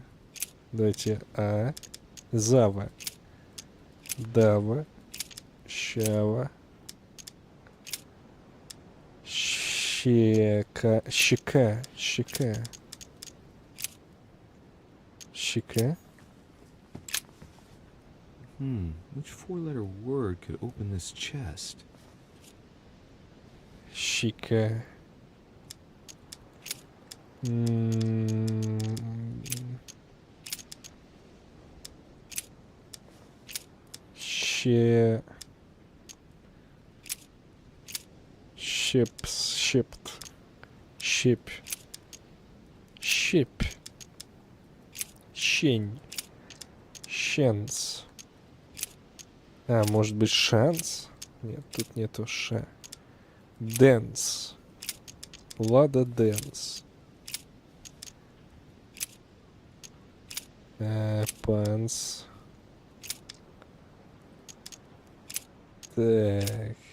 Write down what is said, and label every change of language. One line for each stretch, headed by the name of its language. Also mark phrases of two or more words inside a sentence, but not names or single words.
Russian: Давайте. А. Зава. Дава. Щава. Щека. Щека. Щека. Щека.
English: Which four-letter word could open this chest?
Russian: Щека. Щепс. Щепт. Щепь. Щепь. Щень. Щенс. А, может быть, шанс? Нет, тут нету ша. Дэнс. Лада Дэнс. Панс. Так.